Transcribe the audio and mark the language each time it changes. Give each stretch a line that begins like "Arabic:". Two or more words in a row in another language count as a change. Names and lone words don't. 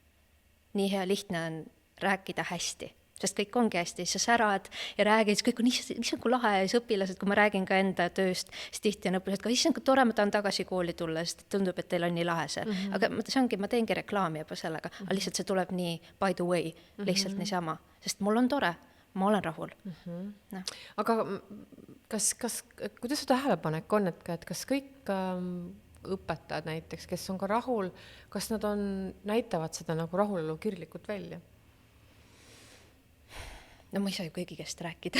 Estonian: Nii hea lihtne on rääkida hästi, sest kõik ongi hästi, siis sa särad ja räägid, siis kõik on issand kui lahe ja siis õpilased, kui ma räägin ka enda tööst, siis tihti on õpilased ka, issand kui tore, ma tahan tagasi kooli tulla, sest tundub, et teil on nii lahe see. Aga see ongi, ma teengi reklaami juba sellega, aga lihtsalt see tuleb nii
English: by the way,
Estonian: lihtsalt niisama, sest mul on tore, ma olen rahul. No. Aga kuidas see tähelepanek on, et kas kõik õpetajad näiteks, kes on ka rahul, kas nad näitavad seda nagu rahulolu kirglikult välja? No ma ei saa ju kõigi käest rääkida.